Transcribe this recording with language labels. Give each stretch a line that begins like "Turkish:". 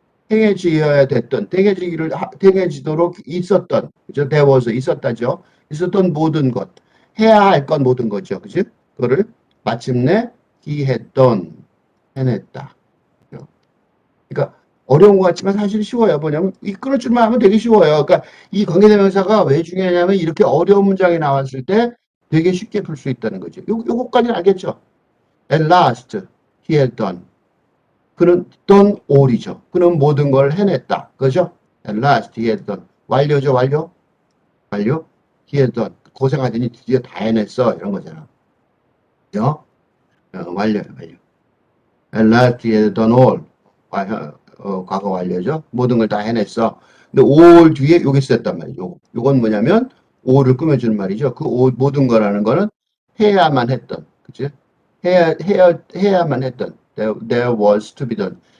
Korean: 행해지어야 됐던, 행해지도록 있었던, 그죠?
English: there was,
Korean: 있었다죠. 있었던 모든 것. 해야 할 건 모든 거죠. 그죠? 그거를 마침내
English: he had done.
Korean: 해냈다. 그러니까 어려운 것 같지만 사실 쉬워요. 뭐냐면 이 끊을 줄만 하면 되게 쉬워요. 그러니까 이 관계대명사가 왜 중요하냐면 이렇게 어려운 문장이 나왔을 때 되게 쉽게 풀 수 있다는 거죠. 요거까지는 알겠죠?
English: At last, he had done.
Korean: 그는 done all이죠. 그는 모든 걸 해냈다. 그죠?
English: At last, he had done.
Korean: 완료죠, 완료?
English: he had done.
Korean: 고생하더니 드디어 다 해냈어. 이런 거잖아. 그죠? 완료.
English: At last, he had done all.
Korean: 과거 완료죠. 모든 걸 다 해냈어. 근데 all 뒤에 요게 쓰였단 말이죠. 요건 뭐냐면 all을 꾸며주는 말이죠. 그 모든 거라는 거는 해야만 했던, 그치? 해야만 했던,
English: there was to be done.